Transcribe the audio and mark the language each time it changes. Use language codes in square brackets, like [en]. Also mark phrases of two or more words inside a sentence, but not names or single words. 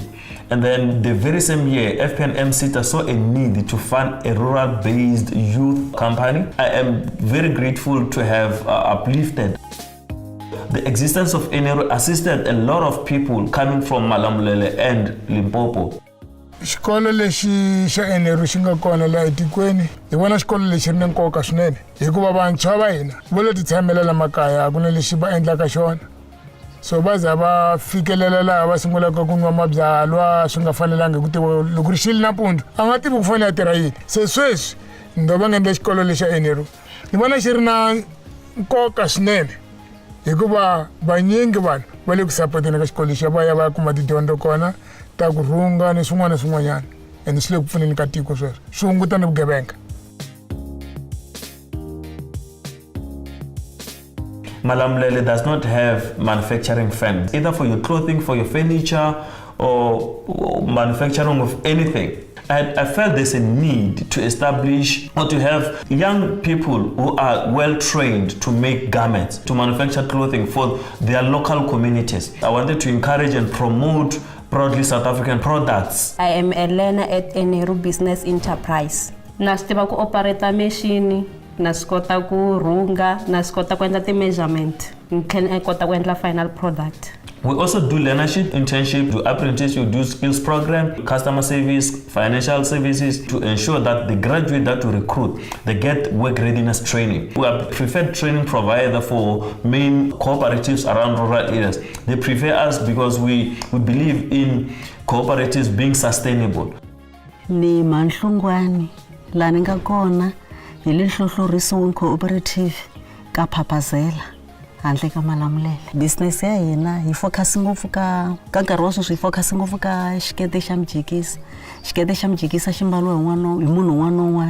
[en] And then the very same year, FP&M Seta saw a need to fund a rural-based youth company. I am very grateful to have uplifted. The existence of ERRP assisted a lot of people coming from Malamulele and Limpopo. [ts] Xikolo lexi xa ERRP xi nga kona laha etikweni hi vona xikolo lexi ri na nkoka swinene hikuva vantshwa va hina vo lo titshamela la makaya a ku na lexi va endlaka xona. So va za va fikelela laha va sungulaka ku nwa mabyalwa swi nga fanelanga ku tiva loko ri xili nampundzu a nga tivi ku fanele a tirha yini. Se sweswi ndo va nga endla xikolo lexi xa ERRP ni vona xi ri na nkoka swinene hikuva vanyingi vanhu va le ku sapoteni ka xikolo lexi va ya va ya kuma tidyondzo kona ta ku rhunga ni swin'wana na swin'wanyana ende swi le ku pfuneni ka tiko sweswo swi hunguta ni vugevenga. [en] Malamulele does not have manufacturing firms, either for your clothing, for your furniture, or manufacturing of anything. I felt there's a need to establish or to have young people who are well trained to make garments, to manufacture clothing for their local communities. I wanted to encourage and promote broadly South African products. I am a learner at ERRP Business Enterprise. [ts] na swi tiva ku operata machine, na swi kota ku rhunga, na swi kota ku endla ti-measurement, ni tlhela kota ku endla [en] final product. We also do learnership, internship, do apprenticeship, do skills program, customer service, financial services to ensure that the graduate that we recruit, they get work readiness training. We are preferred training provider for main cooperatives around rural areas. They prefer us because we believe in cooperatives being sustainable. [ts] Ni Manhlungwane, la ni nga kona hi le nhlohlorisiweni cooperative ka Phapazela. Handle ka Malamulele. Business ya hina hi focus ngopfu ka nkarhi wa sweswi hi focus ngopfu ka xikete xa mjikisi. Xikete xa mjikisa xi mbaliwa hi munhu un'wana na un'wana.